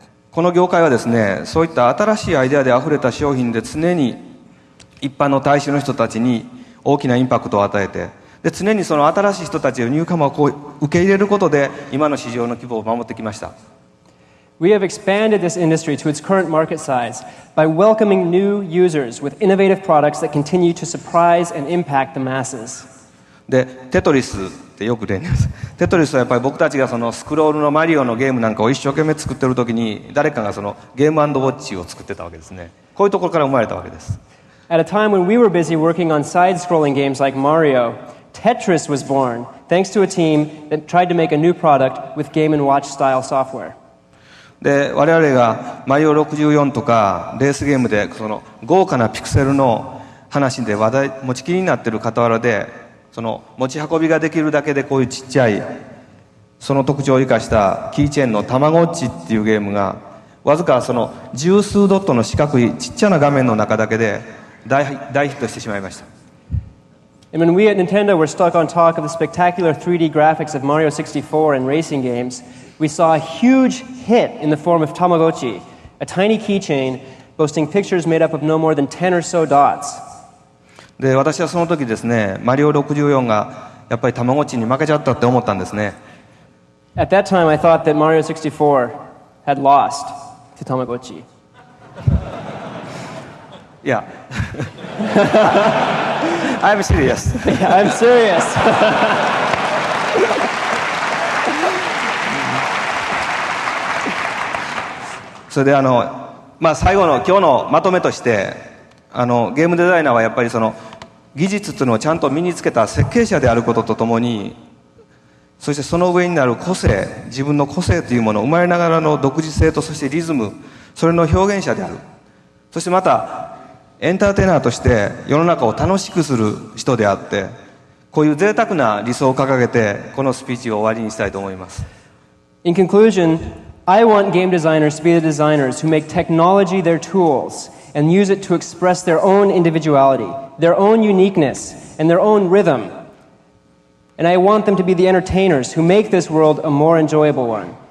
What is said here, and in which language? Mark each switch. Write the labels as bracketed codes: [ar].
[ja] この業界はですね、そういった新しいアイデアであふれた商品で常に一般の大衆の人たちに大きなインパクトを与えて、で常にその新しい人たちをニューカマーをこう受け入れることで今の市場の規模を守ってきました。 [en] We have expanded this industry to its current market size by welcoming new users with innovative products that continue to surprise and impact the masses. [ja] で、テトリスってよく例にます。テトリスはやっぱり僕たちがそのスクロールのマリオのゲームなんかを一生懸命作ってる時に誰かがそのゲーム&ウォッチを作ってたわけですね。こういうところから生まれたわけです。 [en] At a time when we were busy working on side-scrolling games like Mario, Tetris was born thanks to a team that tried to make a new product with Game & Watch style software. [ja] で、我々がマリオ64とかレースゲームでその豪華なピクセルの話で持ちきりになっている傍らで、その持ち運びができるだけでこういうちっちゃいその特徴を生かしたキーチェーンのたまごっちっていうゲームがわずかその十数ドットの四角いちっちゃな画面の中だけで大ヒットしてしまいました。 [en] And when we at Nintendo were stuck on talk of the spectacular 3D graphics of Mario 64 and racing games, we saw a huge hit in the form of Tamagotchi, a tiny keychain boasting pictures made up of no more than 10 or so dots. [ja] で、私はその時ですね、マリオ64がやっぱりたまごっちに負けちゃったって思ったんですね。 [en] At that time, I thought that Mario 64 had lost to Tamagotchi. Yeah. I'm serious. Yeah, I'm serious. [ja] それで最後の今日のまとめとしてゲームデザイナーはやっぱりその技術っていうのをちゃんと身につけた設計者であることとともに、そしてその上になる個性、自分の個性というもの、生まれながらの独自性とそしてリズム、それの表現者である。そしてまたエンターテイナーとして世の中を楽しくする人であって、こういう贅沢な理想を掲げてこのスピーチを終わりにしたいと思います。 [en] In conclusion, I want game designers to be the designers who make technology their tools and use it to express their own individuality, their own uniqueness, and their own rhythm. And I want them to be the entertainers who make this world a more enjoyable one.